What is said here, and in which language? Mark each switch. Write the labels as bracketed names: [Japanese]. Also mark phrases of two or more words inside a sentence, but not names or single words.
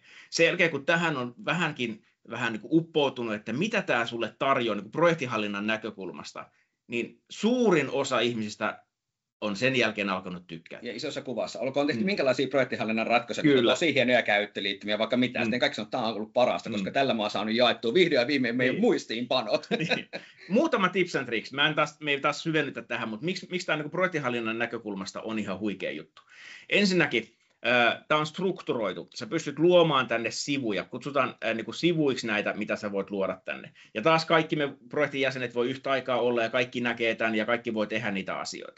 [Finnish] Sen jälkeen, kun tähän on vähän niin kuin uppoutunut, että mitä tämä sulle tarjoaa niin kuin projektihallinnan näkökulmasta, niin suurin osa ihmisistä on sen jälkeen alkanut tykkää. Ja isossa kuvassa. Olkoon tehty minkälaisia projektihallinnan ratkaisuja, tosi hienoja käyttöliittymiä, vaikka mitään. Sitten kaikki sanoo, että tämä on ollut parasta, koska tällä mä oon saanut jaettua vihdoin ja viimein meidän muistiinpanot. Niin. Muutama [English] tips and tricks. [Finnish] Me ei taas syvennytä tähän, mutta miksi tämä niin projektihallinnan näkökulmasta on ihan huikea juttu? Ensinnäkin, tämä on strukturoitu. Sä pystyt luomaan tänne sivuja. Kutsutaan niin kuin sivuiksi näitä, mitä sä voit luoda tänne. Ja taas kaikki me projektin jäsenet voi yhtä aikaa olla ja kaikki näkee tämän ja kaikki voi tehdä niitä asioita.